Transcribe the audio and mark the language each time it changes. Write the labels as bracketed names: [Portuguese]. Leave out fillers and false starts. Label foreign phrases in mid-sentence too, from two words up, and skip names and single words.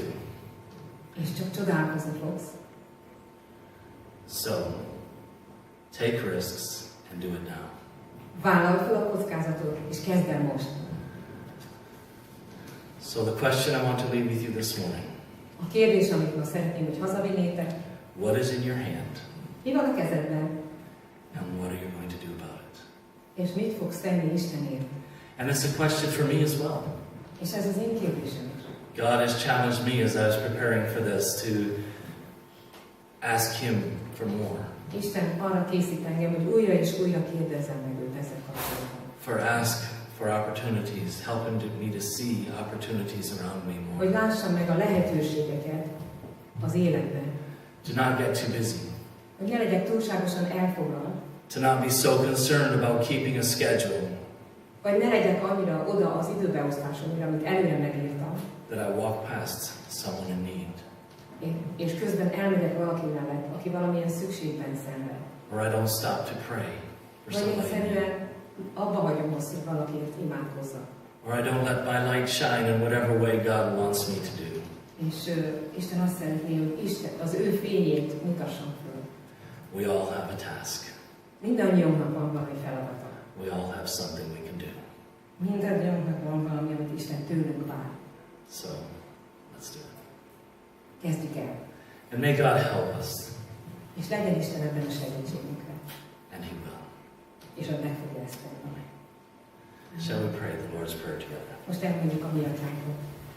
[Hungarian] És csak csodálkozni fogsz. [English] So, take risks and do it now. [Hungarian] Vállald fel a kockázatot, és kezd el most. [English] So the question I want to leave with you this morning. [Hungarian] A kérdés, amit ma szeretném, hogy hazavinnétek. [English] What is in your hand? [Hungarian] Mi van a kezedben? [English] And what are you going to do about it? [Hungarian] És mit fogsz tenni Istenért? [English] And it's a question for me as well. [Hungarian] És ez az én kérdésem is. [English] God has challenged me as I was preparing for this to ask Him for more. [Hungarian] Isten arra készít engem, hogy újra és újra kérdezzem meg őt ezzel kapcsolatban. [English] Ask for opportunities, help me to see opportunities around me more. [Hungarian] Hogy lássam meg a lehetőségeket az életben. [English] To not get too busy. [Hungarian] Hogy ne legyek túlságosan elfoglalt. [English] To not be so concerned about keeping a schedule. [Hungarian] Vagy ne legyek annyira oda az időbeosztásomra, amit előre megírtam, [English] that I walk past someone in need, [Hungarian] és közben elmegyek valaki mellett, aki valamilyen szükségben szenved. [English] or I don't stop to pray for [Hungarian] Vagy [English] somebody in need, [Hungarian] egyszerűen abba hagyom azt, hogy valakiért imádkozzak. [English] or I don't let my light shine in whatever way God wants me to do. [Hungarian] És Isten azt szeretné, hogy Isten az ő fényét mutassam föl. [English] We all have a task. [Hungarian] Mindannyiunknak van valami feladata. [English] We all have something we can do. [Hungarian] Mindannyiunknak van valami, amit Isten tőlünk vár. [English] So, let's do it. [Hungarian] Kezdjük el. [English] And may God help us, [Hungarian] És legyen Isten ebben a segítségünkre. [English] and He will. [Hungarian] És ő meg fogja ezt tenni. [English] Shall we pray the Lord's Prayer together? [Hungarian] Most elmondjuk a mi atyánkot.